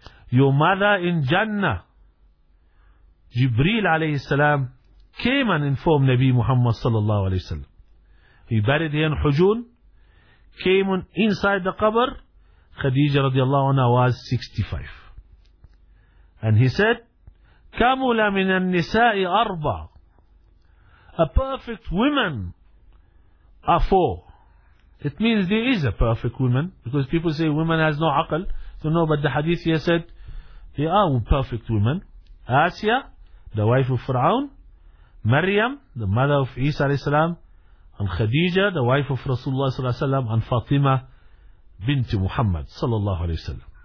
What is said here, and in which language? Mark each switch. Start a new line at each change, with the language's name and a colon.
English: Your mother in Jannah. Jibreel alayhi salam came and informed Nabi Muhammad sallallahu alayhi wa sallam. He buried her in Hujun, came on inside the qabr. Khadija radiallahu anha was 65. And he said,
Arabic: كاملة من النساء أربع.
English: A perfect woman are four. It means there is a perfect woman, because people say women has no aql. So no, but the hadith here said there are perfect women. Asia, the wife of Fir'aun, Maryam, the mother of Isa alayhi salam, and Khadija, the wife of Rasulullah sallallahu alayhi salam, and Fatima bint Muhammad sallallahu alayhi salam.